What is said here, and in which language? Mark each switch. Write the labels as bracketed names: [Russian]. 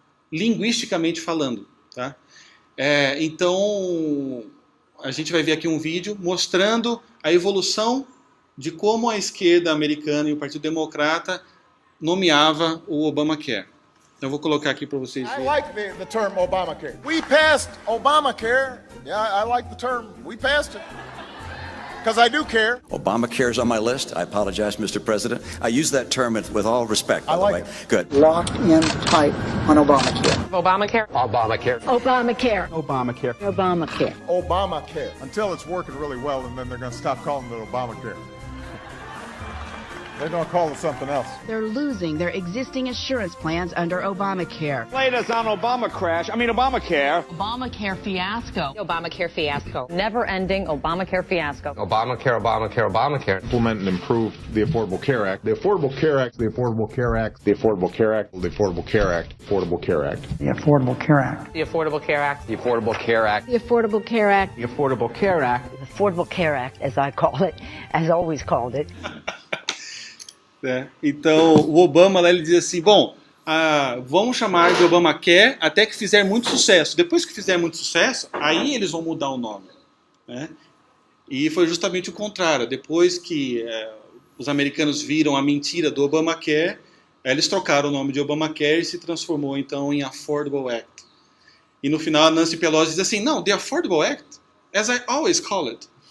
[Portuguese] Linguisticamente falando, tá? Então a gente vai ver aqui um vídeo mostrando a evolução de como a esquerda americana e o Partido Democrata nomeava o Obamacare. Então eu vou colocar aqui para vocês verem. [English] I like the term Obamacare. We passed Obamacare. Yeah, I like the term. We passed it. Because I do care. Obamacare's on my list. I apologize, Mr. President. I use that term with all respect, by the way. Good. Lock in tight on Obamacare. Obamacare. Obamacare. Obamacare. Obamacare. Obamacare. Obamacare. Until it's working really well, and then they're going to stop calling it Obamacare. They're going to call it something else. They're losing their existing assurance plans under Obamacare. Latest on Obamacare Obamacare fiasco. Obamacare fiasco. Never-ending Obamacare fiasco. Obamacare. Implement and improve the Affordable Care Act. The Affordable Care Act. The Affordable Care Act. The Affordable Care Act. The Affordable Care Act. Affordable Care Act. The Affordable Care Act. The Affordable Care Act. The Affordable Care Act. The Affordable Care Act. The Affordable Care Act. The Affordable Care Act, as I call it, as always called it. [Portuguese] Então, o Obama lá, ele diz assim, bom, vamos chamar de Obamacare até que fizer muito sucesso. Depois que fizer muito sucesso, aí eles vão mudar o nome. Né? E foi justamente o contrário. Depois que os americanos viram a mentira do Obamacare, eles trocaram o nome de Obamacare e se transformou então em Affordable Act. E no final a Nancy Pelosi diz assim, não, [English] the Affordable Act, as I always call it.